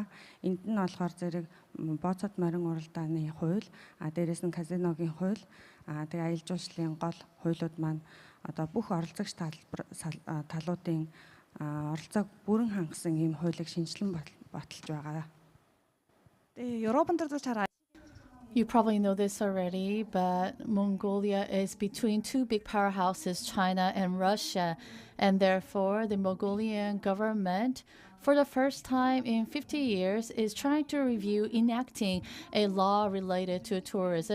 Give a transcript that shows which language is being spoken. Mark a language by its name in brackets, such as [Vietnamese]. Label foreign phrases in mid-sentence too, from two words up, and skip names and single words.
[Mongolian] Энд нь болохоор зэрэг бооцоод морин уралдааны хууль, дээрээс нь казиногийн хууль, тэгээ аялал жуулчлалын гол хуулиуд маань одоо бүх оролцогч талуудын оролцоог бүрэн хангасан ийм хуулийг шинжилэн баталж байгаа. [English] You probably know this already, but Mongolia is between two big powerhouses, China and Russia, and therefore the Mongolian government for the first time in 50 years, is trying to review enacting a law related to tourism.